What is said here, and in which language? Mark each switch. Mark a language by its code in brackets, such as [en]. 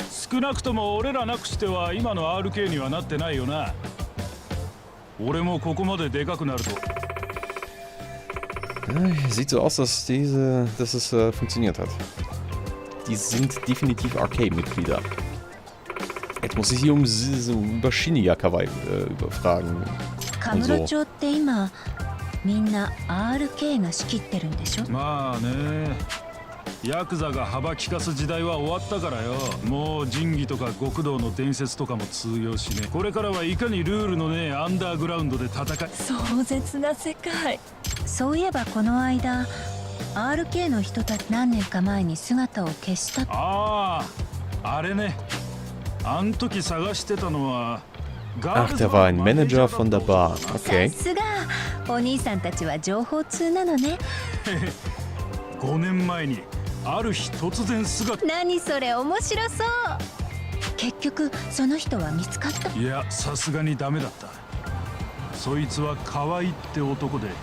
[ja] 少なくとも俺らなくしては今の RK にはなってないよな。俺もここまででかくなると。 [de] Sieht so aus, dass es funktioniert hat. Die sind definitiv RK-Mitglieder. Jetzt muss ich sie so über Shinya-Kawaii überfragen. Und so. [ja] みんな RK が仕切ってるんでしょ。まあね。ヤクザが幅利かす時代は終わったからよ。もう仁義とか極道の伝説とかも通用しね。これからはいかにルールのねえアンダーグラウンドで戦い。壮絶な世界。そういえばこの間 RK の人たち何年か前に姿を消した。ああ、あれね。あん時探してたのは。 [de] Ach, der war ein Manager von der Bar. [en] Okay. [ja] さすがお兄さんたちは情報通なのね。 5年前にある日突然姿。何それ面白そう。結局その人は見つかった。いや、さすがにダメだった。そいつは可愛いって男で。